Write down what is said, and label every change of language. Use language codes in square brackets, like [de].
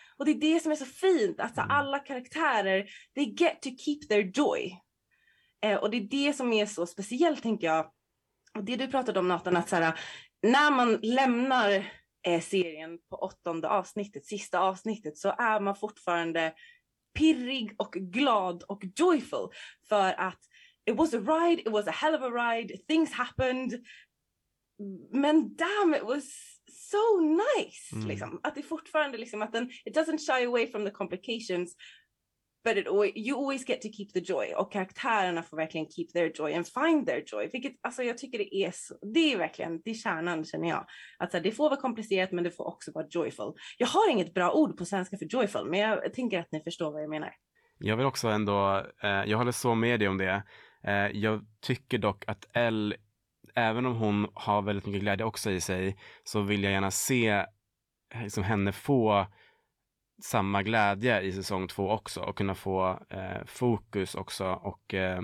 [sv] Och det är det som är så fint, att alltså, alla karaktärer, [en] they get to keep their joy. [sv] Och det är det som är så speciellt, tänker jag. Och det du pratade om, Nathan, att såhär, när man lämnar serien på 8:e avsnittet, sista avsnittet, så är man fortfarande pirrig och glad och joyful. För att [en] it was a ride, it was a hell of a ride, things happened. [sv] Men [en] damn, it was so nice. Mm. [sv] Liksom, att det fortfarande, liksom, att den, [en] it doesn't shy away from the complications. But you always get to keep the joy. [sv] Och karaktärerna får verkligen [en] keep their joy and find their joy. [sv] Vilket, alltså jag tycker det är kärnan, känner jag. Att så här, det får vara komplicerat, men det får också vara joyful. Jag har inget bra ord på svenska för joyful, men jag tänker att ni förstår vad jag menar. Jag vill också ändå, jag håller så med dig om det. Jag tycker dock att Elle, även om hon har väldigt mycket glädje också i sig, så vill jag gärna se liksom henne få samma glädje i säsong 2 också, och kunna få fokus också, och